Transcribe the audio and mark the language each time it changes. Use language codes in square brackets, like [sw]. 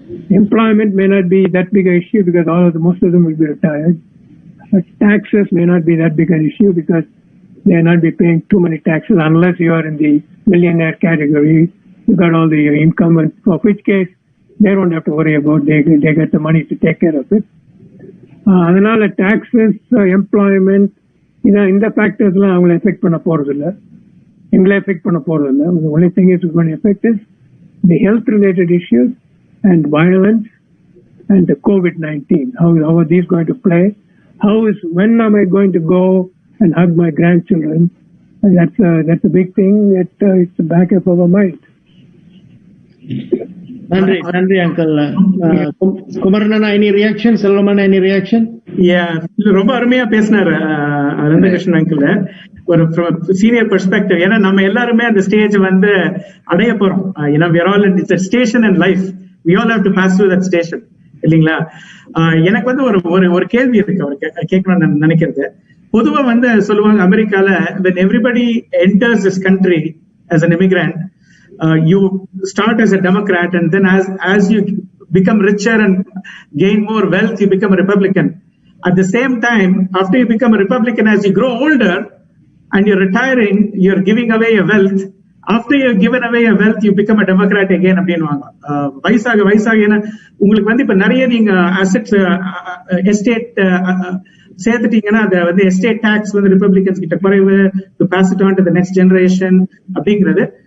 [en] Employment may not be that big an issue because most of them will be retired. But taxes may not be that big an issue because they will not be paying too many taxes unless you are in the millionaire category. You got all the income, and for which case they don't have to worry about. They get the money to take care of it. [ta] அதனால taxes, employment, இந்த ஃபேக்டர்ஸ்லாம் அவங்களை effect பண்ண போறது இல்லை, எங்களை effect பண்ண போறது இல்லை. [en] The only thing is going to affect is the health related issues and violence and the COVID-19. How are these going to play? When am I going to go and hug my grandchildren? And that's a big thing. It's the back of our mind. [ta] நன்றி uncle. [en] குமரண்ணா, any reaction? செல்வமண்ணா, any reaction? [ta] ரொம்ப அருமையா பேசினாரு Ananthakrishnan uncle. ஒரு senior perspective. ஏன்னா நம்ம எல்லாருமே அந்த stage வந்து அடைய போறோம். [en] we are all in it's a station in life. We all have to pass through that station. [ta] இல்லீங்களா? எனக்கு வந்து ஒரு கேள்வி இருக்கு அவருக்கு கேட்கணும்னு நினைக்கிறது. பொதுவா வந்து சொல்லுவாங்க அமெரிக்கால, [en] when everybody enters this country as an immigrant, you start as a Democrat, and then as you become richer and gain more wealth, you become a Republican. At the same time, after you become a Republican, as you grow older and you're retiring, you're giving away your wealth. After you've given away your wealth, you become a Democrat again [ta] அப்படின்னுவாங்க. வயசாக ஏன்னா உங்களுக்கு வந்து இப்ப நிறைய நீங்க assets estate சேர்த்துட்டீங்கன்னா அதை வந்து எஸ்டேட் டாக்ஸ் வந்து ரிப்பப்ளிகன்ஸ் கிட்ட குறைவு, [en] to pass it on to the next generation [ta] அப்படிங்கிறது.